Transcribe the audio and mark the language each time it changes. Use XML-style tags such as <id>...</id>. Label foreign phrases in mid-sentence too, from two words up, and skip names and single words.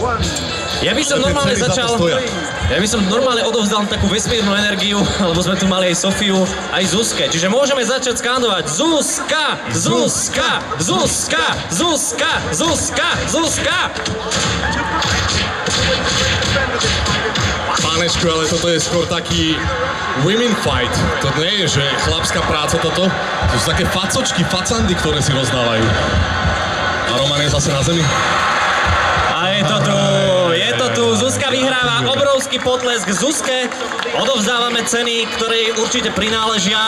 <sk>Ja by som normálne odovzdal takú vesmírnu energiu, lebo sme tu mali aj Sofiu, aj Zuzke. Čiže môžeme začať skandovať Zuzka! Zuzka! Zuzka! Zuzka! Zuzka! Zuzka! Pánečku, ale toto je skôr taký</sk> <en>women fight.</en> <sk>To nie je, že chlapská práca toto. To sú také facočky, facandy, ktoré si rozdávajú. A Roman je zase na zemi. A je to tu, Zuzka vyhráva, obrovský potlesk Zuzke, odovzdávame ceny, ktoré jej určite prináležia.</sk>